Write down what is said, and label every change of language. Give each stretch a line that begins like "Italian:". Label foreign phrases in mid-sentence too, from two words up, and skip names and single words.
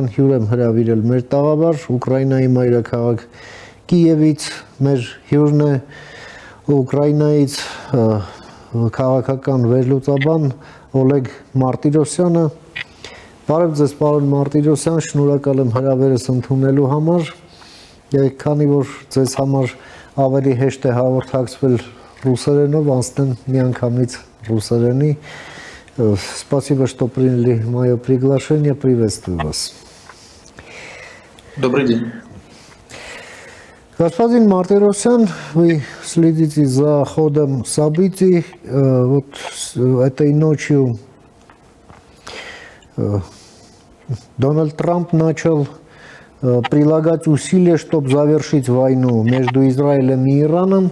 Armenian: հյուր եմ հրավիրել մեր տաղավար Ուկրաինայի մայրաքաղաք Կիևից, մեր հյուրն է Ուկրաինայից քաղաքական վերլուծաբան Օլեգ Մարտիրոսյանը։ Բարև ձեզ, պարոն Մարտիրոսյան, շնորհակալ եմ հրավերս ընդունելու համար։ Քանի որ ձեզ համար ավելի հեշտ է հաղորդակցվել ռուսերենով, անցնեմ միանգամից ռուսերենի։
Russian: Спасибо, что приняли мое приглашение. Приветствую вас. Добрый день. Господин Мартиросян, вы следите за ходом событий. Вот этой ночью Дональд Трамп начал прилагать усилия, чтобы завершить войну между Израилем и Ираном.